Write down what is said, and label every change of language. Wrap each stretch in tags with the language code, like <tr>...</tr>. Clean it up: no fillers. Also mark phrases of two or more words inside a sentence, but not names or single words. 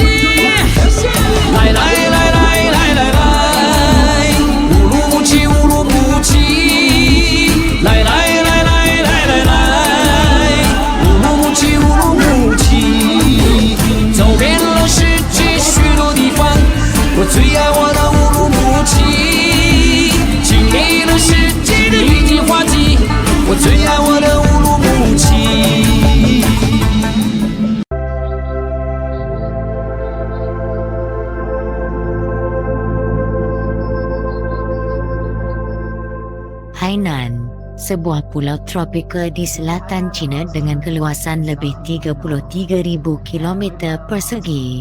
<zh>来来来来来来来，乌鲁木齐乌鲁木齐，来来来来来来来，乌鲁木齐乌鲁木齐，走遍了世界许多地方，我最爱我的乌鲁木齐，经历了世界的雨季花季，我最爱我的乌鲁木齐。</zh> <ms>Hainan, sebuah pulau tropika di selatan China dengan keluasan lebih 33,000 km persegi.</ms>